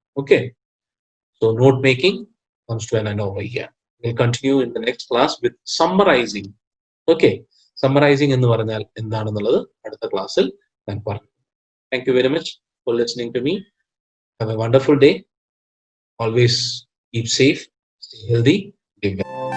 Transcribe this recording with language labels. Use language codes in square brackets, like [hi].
[en] Okay, so note making comes to an end over here. We'll continue in the next class with summarizing. [ml] Okay, summarizing എന്ന് പറഞ്ഞാൽ എന്താണെന്നുള്ളത് അടുത്ത ക്ലാസ്സിൽ ഞാൻ പറഞ്ഞു. [en] Thank you very much for listening to me. Have a wonderful day. Always keep safe, stay healthy, live well.